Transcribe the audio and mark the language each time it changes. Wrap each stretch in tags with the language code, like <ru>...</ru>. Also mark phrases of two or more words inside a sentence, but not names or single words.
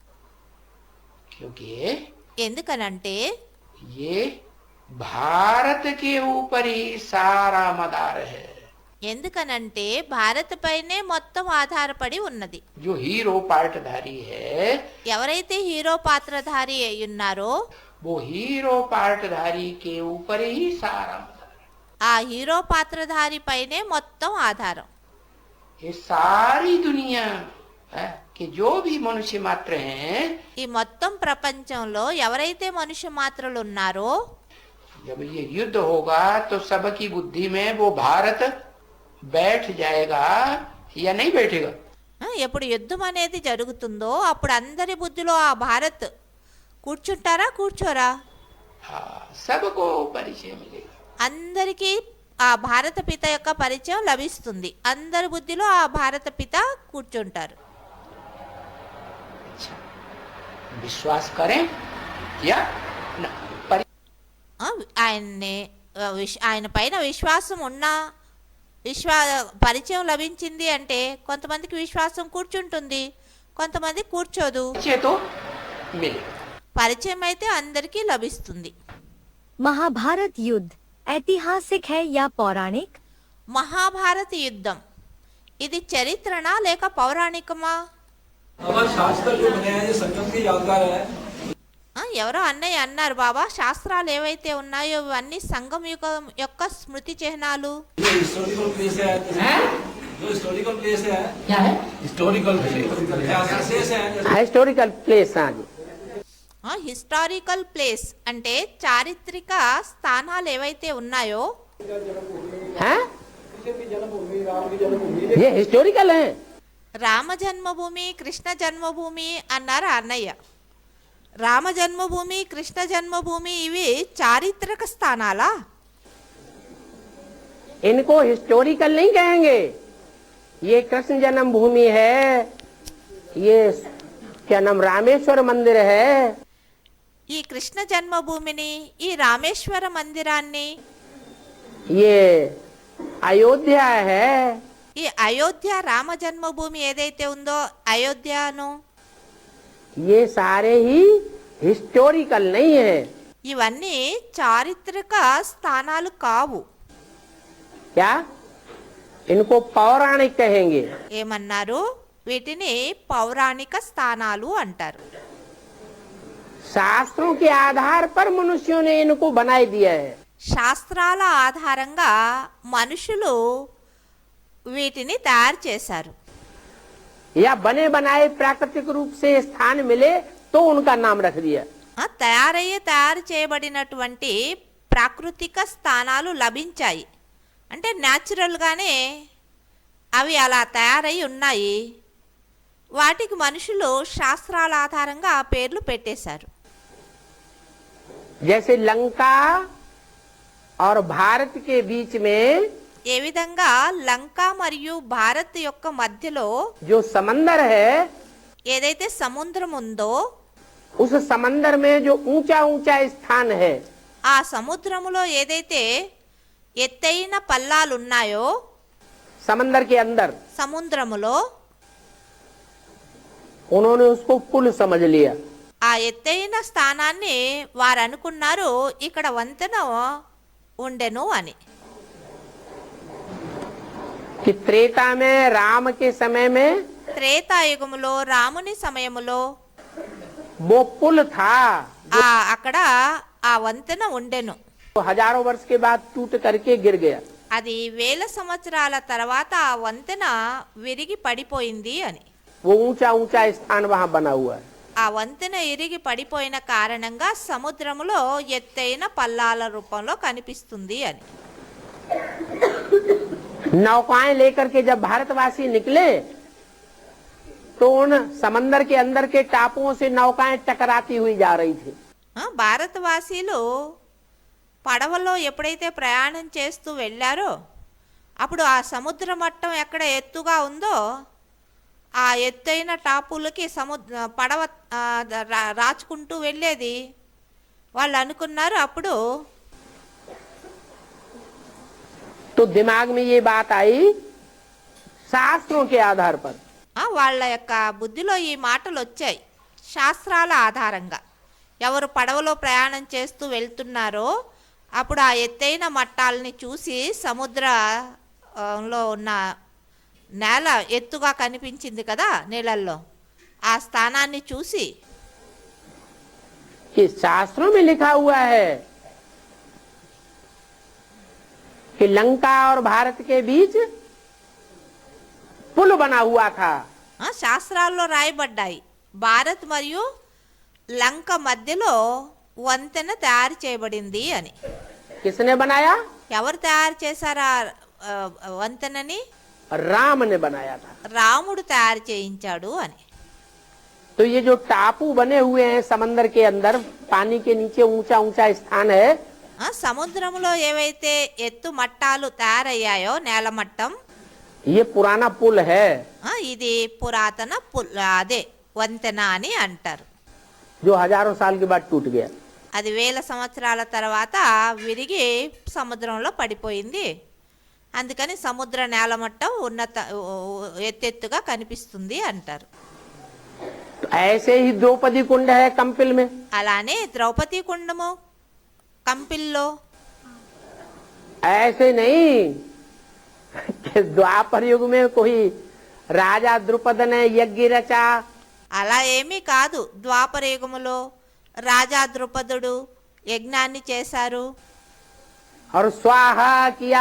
<hi>क्योंकि</hi> <te>ఎందుకనంటే</te> <hi>ये भारत के ऊपर ही सारा मदार है.</hi> <te>ఎందుకనంటే భారత్ పైనే మొత్తం ఆధారపడి ఉన్నది.</te> <hi>जो हीरो पार्टधारी है,</hi> <te>ఎవరైతే హీరో పాత్రధారి అయి ఉన్నారో</te> <hi>वो हीरो पार्टधारी के ऊपर ही सारा मदार.</hi> <te>ఆ హీరో పాత్రధారి పైనే మొత్తం ఆధారం.</te> <hi>ये सारी दुनिया है कि जो भी मनुष्य मात्र हैं,</hi> <te>ఈ మొత్తం ప్రపంచంలో ఎవరైతే మనుష్య మాత్రలు ఉన్నారో</te> <hi>जब ये युद्ध होगा तो सबकी बुद्धि में वो भारत बैठ जाएगा या नहीं बैठेगा?</hi> <te>ఎప్పుడు యుద్ధం అనేది జరుగుతుందో అప్పుడు అందరి బుద్ధిలో ఆ భారత్ కూర్చుంటారా కూర్చోరా?</te> <hi>हाँ, सबको परिचय मिलेगा.</hi> <te>అందరికీ ఆ భారత పిత యొక్క పరిచయం లభిస్తుంది. అందరి బుద్ధిలో ఆ భారత పిత కూర్చుంటారు.</te> <hi>अच्छा, विश्वास करें या न?</hi> <te>ఆయన్ని ఆయన పైన విశ్వాసం ఉన్నా పరిచయం లభించింది అంటే కొంతమందికి విశ్వాసం కూర్చుంటుంది, కొంతమంది కూర్చోదు.</te> <hi>अच्छे तो मिले।</hi> <te>పరిచయం అయితే అందరికీ లభిస్తుంది.</te> <hi>महाभारत युद्ध ऐतिहासिक है या पौराणिक?</hi> <te>మహాభారత యుద్ధం ఇది చరిత్రనా లేక పౌరాణికమా?</te> <hi>हमारे शास्त्र जो बने हैं ये संगम के यादगार है।</hi> <te>ఎవరో అన్నయ్య అన్నారు, బాబా శాస్త్రాలు ఏవైతే ఉన్నాయో ఇవన్నీ సంఘం యొక్క స్మృతి చిహ్నాలు.</te> <hi>ये</hi> <en>historical place</en> <hi>है, जो</hi> <en>historical place</en> <hi>है, क्या है?</hi> <en>historical place</en> <hi>है।</hi> <en>historical place.</en> <hi>हाँ जी।</hi> <en>historical place</en> <te>అంటే చారిత్రక స్థానాలు ఏవైతే ఉన్నాయో</te> <hi>हैं? ये हिस्टोरिकल है।</hi> <te>రామ జన్మభూమి, కృష్ణ జన్మభూమి అన్నారు అన్నయ్య. రామ జన్మభూమి, కృష్ణ జన్మభూమి ఇవి చారిత్రక స్థానాలా?</te> <hi>इनको हिस्टोरिकल नहीं कहेंगे। ये कृष्ण जन्म भूमि है, ये क्या नाम रामेश्वर मंदिर है।</hi> <te>ఈ కృష్ణ జన్మభూమిని, ఈ రామేశ్వర మందిరాన్ని,</te> <hi>ये अयोध्या है।</hi> <te>ఈ అయోధ్య రామ జన్మభూమి ఏదైతే ఉందో అయోధ్యను,</te> <hi>ये सारे ही हिस्टोरिकल नहीं है।</hi> <te>ఇవన్నీ చారిత్రక స్థానాలు కావు.</te> <hi>क्या इनको पौराणिक कहेंगे।</hi> <te>ఏమన్నారు? వీటిని పౌరాణిక స్థానాలు అంటారు.</te> <hi>शास्त्रों के आधार पर मनुष्यों ने इनको बनाई दिया है।</hi> <te>శాస్త్రాల ఆధారంగా మనుషులు వీటిని తయారు చేశారు.</te> <hi>या बने बनाए प्राकृतिक रूप से स्थान मिले तो उनका नाम रख दिया।</hi> <te>తయారు చేయబడినటువంటి ప్రాకృతిక స్థానాలు లభించాయి అంటే న్యాచురల్గానే అవి అలా తయారై ఉన్నాయి. వాటికి మనుషులు శాస్త్రాల ఆధారంగా ఆ పేర్లు పెట్టేశారు.</te> <hi>जैसे लंका और भारत के बीच में</hi> <te>ఏ విధంగా లంక మరియు భారత్ యొక్క మధ్యలో</te> <hi>जो समंदर है,</hi> <te>ఏదైతే సముద్రం ఉందో</te> <hi>उस समंदर में जो ऊंचा ऊंचा स्थान है,</hi> <te>ఆ సముద్రములో ఏదైతే ఎత్తైన పల్లాలు ఉన్నాయో</te> <hi>समंदर के अंदर</hi> <te>సముద్రములో</te> <hi>उन्होंने उसको पुल समझ लिया।</hi> <te>ఆ ఎత్తైన స్థానాన్ని వారు అనుకున్నారు ఇక్కడ వంతెన ఉండెను అని.</te> <hi>कि त्रेता में राम के समय में</hi> <te>త్రేతాయుగములో రాముని సమయములో</te> <hi>वो पुल था,</hi> <te>అక్కడ ఆ వంతెన ఉండెను.</te> <hi>तो हजारों वर्ष के बाद टूट करके गिर गया।</hi> <te>అది వేల సంవత్సరాల తర్వాత ఆ వంతెన విరిగి పడిపోయింది అని.</te> <hi>वो ऊंचा ऊंचा स्थान वहां बना हुआ है।</hi> <te>ఆ వంతెన ఇరిగి పడిపోయిన కారణంగా సముద్రములో ఎత్తైన పల్లాల రూపంలో కనిపిస్తుంది అని.</te> <hi>नौकाएं लेकर के जब भारतवासी निकले तो उन समंदर के अंदर के टापुओं से नौकाएं टकराती हुई जा रही थी।</hi> <te>భారతవాసీలు పడవలో ఎప్పుడైతే ప్రయాణం చేస్తూ వెళ్ళారో అప్పుడు ఆ సముద్ర మట్టం ఎక్కడ ఎత్తుగా ఉందో ఆ ఎత్తైన టాపులకి పడవ రాచుకుంటూ వెళ్ళేది. వాళ్ళు అనుకున్నారు అప్పుడు</te> <hi>तो दिमाग में ये बात आई शास्त्रों के आधार पर।</hi> <te>వాళ్ళ యొక్క బుద్ధిలో ఈ మాటలు వచ్చాయి శాస్త్రాల ఆధారంగా. ఎవరు పడవలో ప్రయాణం చేస్తూ వెళ్తున్నారో అప్పుడు ఆ ఎత్తైన మట్టాలని చూసి సముద్రంలో ఉన్న నేల ఎత్తుగా కనిపించింది కదా నీళ్ళల్లో, ఆ స్థానాన్ని చూసి</te> <hi>कि शास्त्रों में लिखा हुआ है कि लंका और भारत के बीच पुल बना हुआ था।</hi> <te>శాస్త్రాల్లో రాయబడ్డాయి భారత్ మరియు లంక మధ్యలో వంతెన తయారు చేయబడింది అని.</te> <hi>किसने बनाया?</hi> <te>ఎవరు తయారు చేశారా వంతెనని?</te> <hi>राम ने बनाया था।</hi> <te>రాముడు తయారు చేయించాడు అని.</te> <hi>तो ये जो टापू बने हुए हैं समंदर के अंदर, पानी के नीचे ऊंचा ऊंचा स्थान है,</hi> <te>సముద్రంలో ఏవైతే ఎత్తు మట్టాలు తయారయ్యాయో నేల మట్టం,</te> <hi>ये पुराना पुल है</hi> <te>ఇది పురాతన అదే వంతెన అని అంటారు.</te> <hi>जो हजारों साल के बाद टूट गया।</hi> <te>అది వేల సంవత్సరాల తర్వాత విరిగి సముద్రంలో పడిపోయింది. అందుకని సముద్ర నేలమట్టం ఎత్తెత్తుగా కనిపిస్తుంది అంటారు.</te> <hi>ऐसे ही द्रौपदी कुंड है कंपिल में.</hi> <te>అలానే ద్రౌపది కుండము కంపిల్లో.</te> <hi>ऐसे नहीं कि द्वापर युग में कोई राजा द्रुपद ने यज्ञ रचा.</hi> <te>అలా ఏమీ కాదు. ద్వాపర యుగములో రాజా ద్రుపదుడు యజ్ఞాన్ని చేశారు.</te> <hi>और स्वाहा किया.</hi>